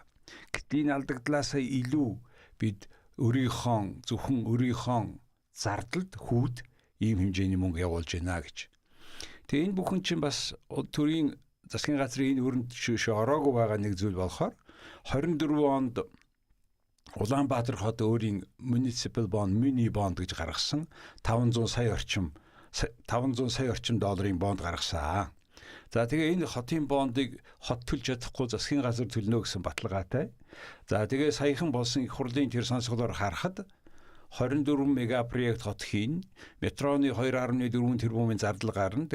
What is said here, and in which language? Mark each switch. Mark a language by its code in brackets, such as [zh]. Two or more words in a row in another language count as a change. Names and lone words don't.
[mn] Гэтэл энэ алдагдлаасаа илүү бид зөвхөн өөрийнхөө зардалд хүүд ийм хэмжээний мөнгө явуулж байна гэж. Тэгээ энэ бүхэн чинь бас төрийн засгийн газрын энэ өрөнд ороогүй байгаа нэг зүйл болохоор 24 онд Улаанбаатар хот өөрийн [en] municipal bond, mini bond [mn] гэж гаргасан 500 сая орчим долларын бонд гаргасан. За тэгээ энэ хотын бондыг хот төлж чадахгүй засгийн газар төлнө гэсэн баталгаатай. За тэгээ саяхан болсон их хурлын тэр сонсголоор харахад 24 мега проект хот хийн, метроны 2.4 тэрбумын зардал гарна.